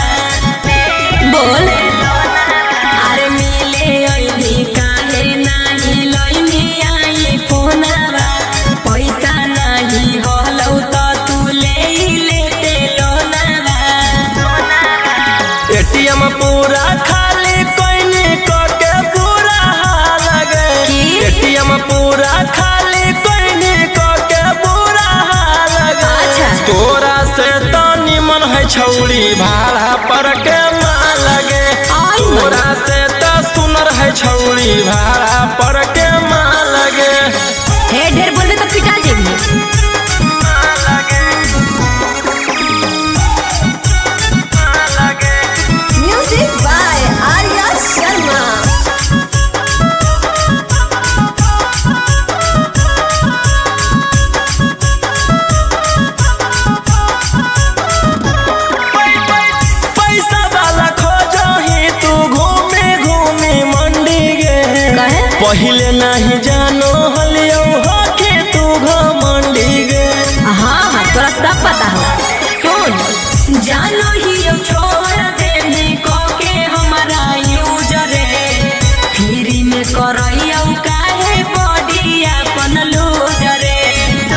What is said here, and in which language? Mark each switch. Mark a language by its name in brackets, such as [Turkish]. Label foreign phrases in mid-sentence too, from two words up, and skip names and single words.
[Magahi] बोल अरे मिले आईनी काहे नाही लईनी आई फोनवा, पैसा नाही हलौ त तू ले लेते लोनवा। एटीएम पूरा खाली कोइनी के पूरा हाल गे। एटीएम पूरा खाली कोइनी के पूरा हाल गे। अच्छा। तोरा से तो निमन है छौड़ी भाड़ा पर के माल गे। तोरा से तो सुनर है छौड़ी भाड़ा पर के माल गे। हे ढेर बोलबे तो पिटा जेबी। [English] music by [Magahi] आर्या शर्मा। पैसा वाला खोजो ही तू घूमी घूमी मंडी गे। पहिले नहीं जानो हलियो हो के तू घमंडी गे। हाँ हाँ तोरा सब पता हो। सुन जानो ही छोड़ देनी को के हमारा यूजर रे। फ्री में करैया काहे बॉडी अपन लूजर रे।